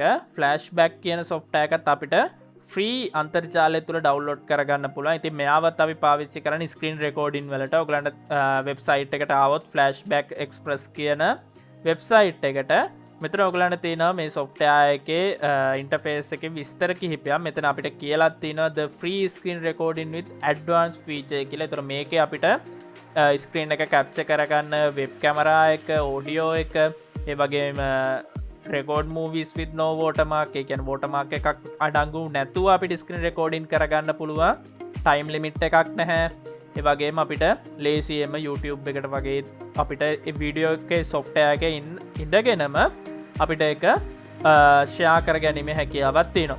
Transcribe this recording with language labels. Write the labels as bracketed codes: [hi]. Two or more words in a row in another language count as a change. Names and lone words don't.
[si] Flashback කියන software එකත් අපිට ෆ්‍රී අන්තර්ජාලය තුළ ඩවුන්ලෝඩ් කරගන්න පුළුවන්. ඉතින් මෙයාවත් අපි පාවිච්චි කරන්නේ [en] screen recording [si] වලට. ඔයගලන්ට වෙබ්සයිට් එකට ආවොත් Flashback Express කියන වෙබ්සයිට් එකට මෙතන ඔයගලන්ට තියෙනවා මේ software එකේ ඉන්ටර්ෆේස් එකේ විස්තර කිහිපයක්. මෙතන අපිට කියලා තියෙනවා [en] the free screen recording with advanced feature [si] කියලා. ඒතර මේකේ අපිට ස්ක්‍රීන් එක කැප්චර් කරගන්න [en] web camera [si] එක, ඔඩියෝ එක, ඒ වගේම [en] record movies with no watermark, [si] ඒ කියන්නේ watermark එකක් අඩංගු නැතුව අපිට [en] screen recording [si] කරගන්න පුළුවන්. [en] time limit [si] එකක් නැහැ. ඒ වගේම අපිට ලේසියෙන්ම YouTube එකට වගේ අපිට ඒ වීඩියෝ එකේ software එකේ ඉඳගෙනම අපිට ඒක ෂෙයා කරගැනීමේ හැකියාවක් තියෙනවා.